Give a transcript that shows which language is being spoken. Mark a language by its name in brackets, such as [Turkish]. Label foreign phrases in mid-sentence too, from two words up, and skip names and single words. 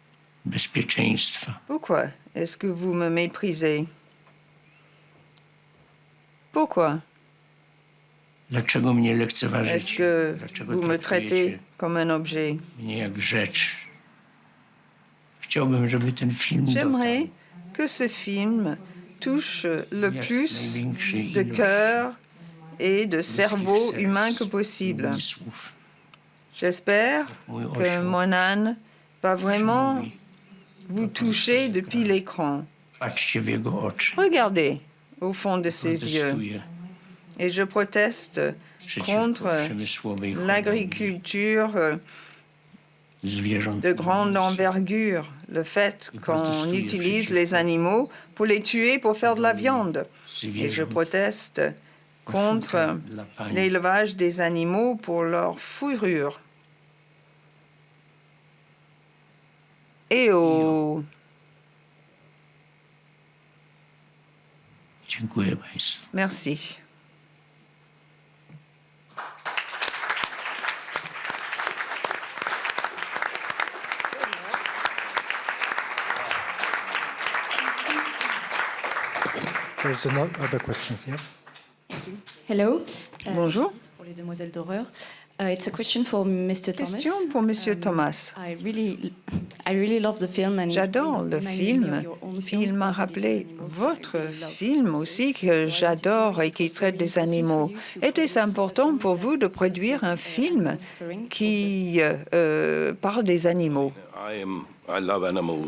[Polish] Bezpieczeństwa. [French] Pourquoi est-ce que vous me méprisez? Pourquoi? [Polish] Dlaczego mnie [French] Est-ce [Polish] lekceważycie? [French] que [Polish] Dlaczego [French] vous me [Polish] traktujecie [French] traitez comme un objet? [Polish] mnie jak rzecz? Chciałbym, żeby ten film [French] J'aimerais [Polish] dotarł [French] que ce film touche le [Polish] jak [French] plus [Polish] największej [French] de [Polish] ilości [French] cœurs et de [Polish] ludzkich [French] cerveaux [Polish] serc [French] humains que [Polish] i [French] possible. [Polish] umysłów. [French] J'espère [Polish] Mój [French] que [Polish] osioł [French] mon âne va vraiment [Polish] mówi, [French] vous toucher depuis l'écran. [Polish] patrzcie w jego oczy. [French] Regardez au fond de ses yeux. [Polish] Protestuję [French] Et je proteste [Polish] przeciwko [French] contre [Polish] przemysłowej hodowli [French] l'agriculture [Polish] zwierząt [French] de grande [Polish] na mięso. [French] envergure, le fait qu'on utilise les animaux pour les tuer pour faire de la viande. Et je proteste contre [Polish] Dla pań [French] l'élevage des animaux pour leur fourrure. [Polish] Dziękuję Państwu. [French] Merci. [English] There's another question here. Hello. [French] Bonjour. Pour les demoiselles d'horreur. [English] It's a question for Mr. Thomas. [French] Question pour Monsieur Thomas. [English] I really love the film and [French] J'adore le film. Il m'a rappelé votre film aussi que j'adore et qui traite des animaux. Était-ce important pour vous de produire un film qui parle des animaux? [English] I love animals.